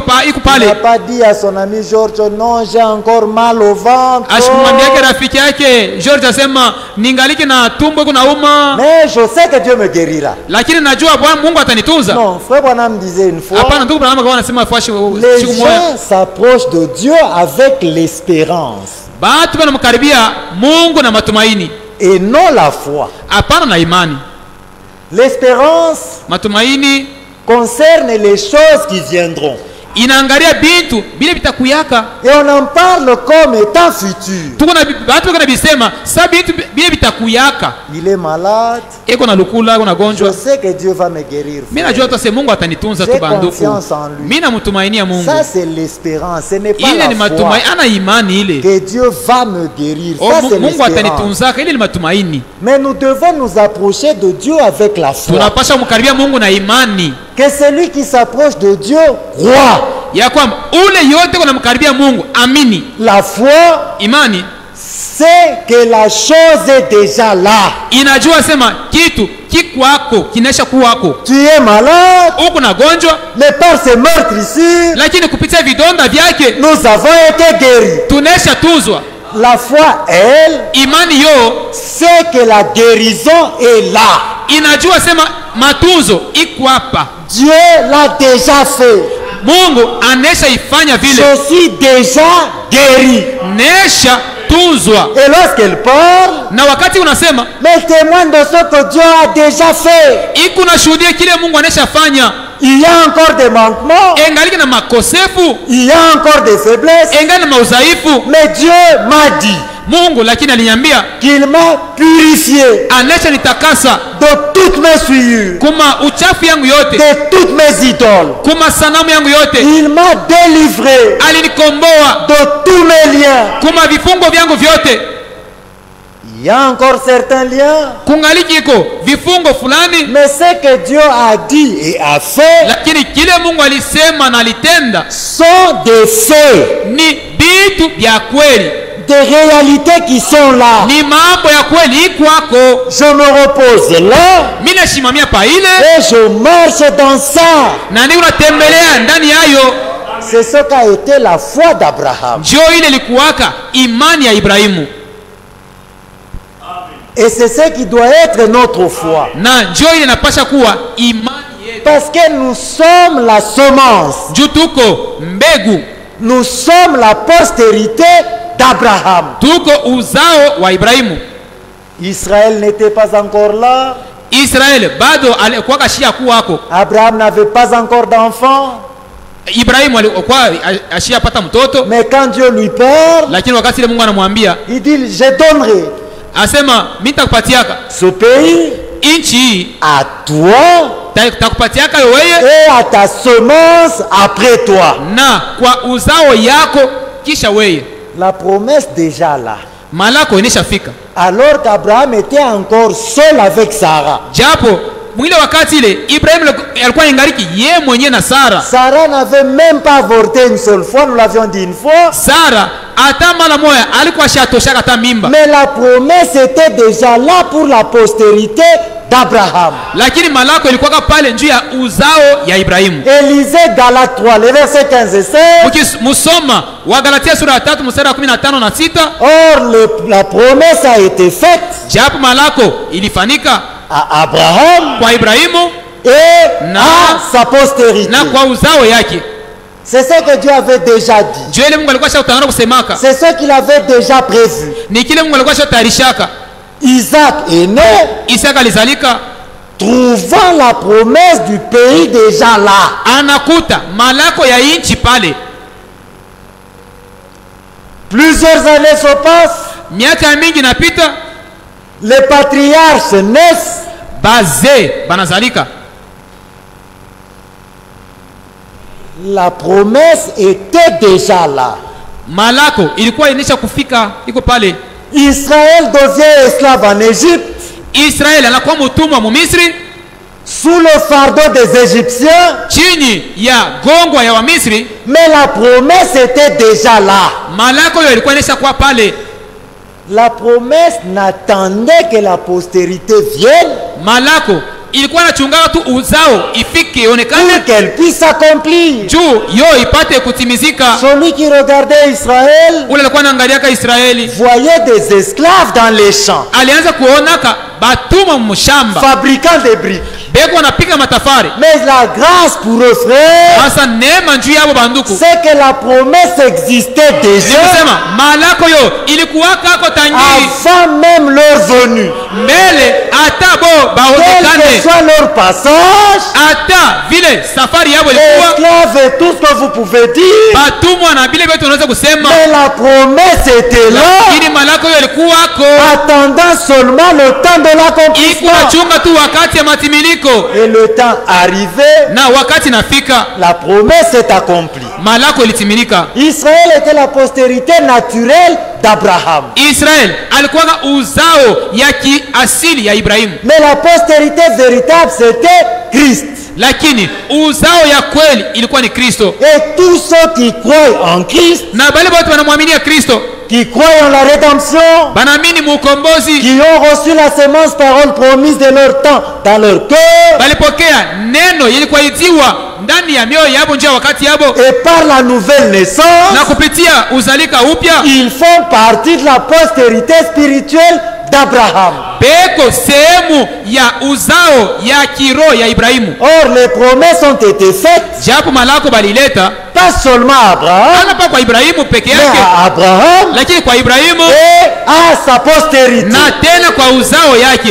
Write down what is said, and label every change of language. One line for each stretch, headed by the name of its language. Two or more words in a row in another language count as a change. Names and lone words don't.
French: Il pale. n'a pas dit à son ami George, non, j'ai encore mal au ventre.
Swahili: Ashimwambia yake rafiki yake George asema ningaliki na tumbo iko nauma,
French: Mais je sais que Dieu me guérira.
Swahili: lakini najua Bwana Mungu atanitunza.
French: Non, frère Branham disait une fois,
Swahili: Hapana, ndugu Branham anasema fashi
French: les
Swahili: siku moja.
French: gens s'approchent de Dieu avec l'espérance
Swahili: Batu wanamkaribia Mungu na matumaini,
French: et non la foi.
Swahili: hapana na imani.
French: L'espérance
Swahili: Matumaini
French: concerne les choses qui viendront.
Swahili: inaangalia bintu bile bitakuyaka.
French: Et on en parle comme étant futur.
Swahili: Tuko na batu kana bisema sa bintu bile bitakuyaka.
French: Il est malade.
Swahili: Eko na lukula, eko na
French: Je
Swahili: gonjwa.
French: sais que Dieu va me guérir.
Swahili: Mimi najua tu sema Mungu atanitunza tu
French: J'ai
Swahili: banduku.
French: confiance en lui.
Swahili: Mimi namtumainia Mungu.
French: Ça c'est l'espérance, ce n'est pas
Swahili: Ile ni
French: la foi.
Swahili: matumaini, ana imani ile.
French: Que Dieu va me guérir. Oh, Ça c'est
Swahili: Mungu
French: l'espérance.
Swahili: atanitunzaka, ile ni matumaini.
French: Mais nous devons nous approcher de Dieu avec la foi.
Swahili: Tunapasha kumkaribia Mungu na imani.
French: Que celui qui s'approche de Dieu croit.
Swahili: Ya kwamba ule yote kunamkaribia Mungu, amini.
French: La foi,
Swahili: Imani
French: c'est que la chose est déjà là.
Swahili: inajua sema kitu kikwako kinaisha kuwako.
French: Tu es malade,
Swahili: Uko na gonjwa,
French: mais par ce meurtre ici,
Swahili: lakini kupitia vidonda vyake
French: nous avons été guéris.
Swahili: tunaisha tuzwa.
French: La foi, elle,
Swahili: Imani yo
French: sait que la guérison est là.
Swahili: inajua sema matunzo iko hapa.
French: Dieu l'a déjà fait.
Swahili: Mungu anesha ifanya vile,
French: Je suis déjà guéri.
Swahili: nesha tuzwa.
French: Et lorsqu'elle parle,
Swahili: Na wakati unasema
French: elle témoigne de ce que Dieu a déjà fait.
Swahili: iko na shuhudia kile Mungu anesha fanya,
French: Il y a encore des manquements,
Swahili: engaliki na makosefu,
French: il y a encore des faiblesses,
Swahili: engali na maudhaifu.
French: mais Dieu m'a dit
Swahili: Mungu lakini aliniambia
French: qu'il m'a purifié
Swahili: anesha nitakasa
French: de toutes mes souillures,
Swahili: kuma uchafu yangu yote,
French: de toutes mes idoles.
Swahili: kuma sanamu yangu yote.
French: Il m'a délivré
Swahili: Alinikomboa
French: de tous mes liens.
Swahili: kuma vifungo vyangu vyote.
French: Il y a encore certains liens,
Swahili: Kungaliki iko vifungo fulani,
French: mais ce que Dieu a dit et a fait
Swahili: lakini kile Mungu alisema na alitenda
French: sont des faits,
Swahili: ni vitu vya kweli,
French: des réalités qui sont là.
Swahili: ni mambo ya kweli ikwako.
French: Je me repose là
Swahili: Mimi nashimamia pa ile
French: et je marche dans ça.
Swahili: na ndio unatembelea ndani yayo.
French: C'est ce qu'a été la foi d'Abraham.
Swahili: Ndio ile ilikuwaka imani ya Ibrahimu,
French: Et c'est ce qui doit être notre foi.
Swahili: na ndio ile inapasha kuwa imani yetu.
French: Parce que nous sommes la semence.
Swahili: Juu tuko mbegu,
French: Nous sommes la postérité d'Abraham.
Swahili: tuko uzao wa Ibrahimu.
French: Israël n'était pas encore là.
Swahili: Israeli bado alikuwa kashia kuwako.
French: Abraham n'avait pas encore d'enfant.
Swahili: Ibrahimu alikuwa ashiyapata mtoto,
French: Mais quand Dieu lui parle,
Swahili: lakini wakati ile Mungu anamwambia
French: il dit, je donnerai
Swahili: asema mimi nitakupatiaka
French: ce pays
Swahili: inchi hii
French: à toi
Swahili: takupatiaka wewe
French: et à ta semence après toi.
Swahili: na kwa uzao yako kisha wewe.
French: La promesse déjà là.
Swahili: Malako inishafika.
French: Alors qu'Abraham était encore seul avec Sarah.
Swahili: Japo mwile wakati ile Ibrahim alikuwa ingariki ye mwenye na Sara.
French: Sarah n'avait même pas avorté une seule fois, nous l'avions dit une fois.
Swahili: Sara hata mara moja alikuwa shatoshaka hata mimba.
French: Mais la promesse était déjà là pour la postérité d'Abraham.
Swahili: Lakini malako ilikuwa pale njuu ya uzao ya Ibrahimu.
French: Élisée, Galates 3, le verset 15 et 16.
Swahili: Musoma wa Galatia sura ya 3 mstari wa 15 na 6.
French: Or, la promesse a été faite
Swahili: Japo malako ilifanyika
French: à Abraham
Swahili: kwa Ibrahimu
French: et à sa postérité.
Swahili: na kwa uzao yake.
French: C'est ce que Dieu avait déjà dit.
Swahili: Njoo ile Mungu alikuwa shautanana kusemaka.
French: C'est ce qu'il avait déjà prévu.
Swahili: Ni kile Mungu alikuwa shautayarishaka.
French: Isaac est né,
Swahili: Isaka alizalika
French: trouvant la promesse du pays déjà là.
Swahili: anakuta malako ya inchi pale.
French: Plusieurs années se passent,
Swahili: Miaka mingi napita,
French: les patriarches naissent,
Swahili: bazee banazalika.
French: la promesse était déjà là.
Swahili: Malako ilikuwa inisha kufika, iko pale.
French: Israël devient esclave en Égypte
Swahili: Israeli anakuwa mtumwa mu Misri
French: sous le fardeau des Égyptiens,
Swahili: chini ya gongwa ya Wamisri.
French: mais la promesse était déjà là.
Swahili: Malako hiyo ilikuwa inisha kuwa pale.
French: La promesse n'attendait que la postérité vienne
Swahili: Malako ilikuwa inachunga tu uzao ifike ionekane
French: pour qu'elle puisse s'accomplir.
Swahili: juu yo ipate kutimizika.
French: Celui qui regardait Israël
Swahili: Ule alikuwa anaangaliaka Israeli
French: voyait des esclaves dans les champs,
Swahili: alianza kuonaka batuma mshamba
French: fabricant des briques.
Swahili: beko wanapika matafari.
French: Mais la grâce pour eux, frères,
Swahili: Sasa neema njuu yabo banduku
French: c'est que la promesse existait déjà
Swahili: nikusema malako yo ilikuwaka ako tangi
French: avant même leur venue.
Swahili: mbele hata bo
French: Quel que
Swahili: baonekane
French: soit leur passage,
Swahili: hata vile safari yabo ilikuwa
French: esclaves et tout ce que vous pouvez dire,
Swahili: batumwa na vile vyote unaweza kusema,
French: mais la promesse était là,
Swahili: lakini malako yo ilikuwako
French: attendant seulement le temps de
Swahili: iko
French: l'accomplissement.
Swahili: nachunga tu wakati ya matimiliko,
French: Et le temps arrivé,
Swahili: na wakati nafika
French: la promesse est accomplie.
Swahili: malako ilitimilika.
French: Israël était la postérité naturelle d'Abraham.
Swahili: Israel alikuwa uzao ya kiasili ya Ibrahimu,
French: Mais la postérité véritable, c'était Christ.
Swahili: lakini uzao ya kweli ilikuwa ni Kristo,
French: Et tous ceux qui croient en Christ,
Swahili: na bale bote wanamwaminia Kristo,
French: qui croient en la rédemption,
Swahili: banaamini mukombozi,
French: qui ont reçu la semence parole promise de leur temps dans leur cœur,
Swahili: balipokea neno ilikuwa itiwa ndani ya mioyo yabo njia wakati yabo,
French: et par la nouvelle naissance,
Swahili: na kupitia uzalika upya
French: ils font partie de la postérité spirituelle d'Abraham.
Swahili: beko sehemu ya uzao ya kiroho ya Ibrahimu.
French: Or, les promesses ont été faites,
Swahili: Japo malako balileta
French: pas seulement à Abraham,
Swahili: hana pa kwa Ibrahimu peke
French: mais
Swahili: yake,
French: à Abraham
Swahili: lakini kwa Ibrahimu
French: et à sa postérité.
Swahili: na tena kwa uzao yake.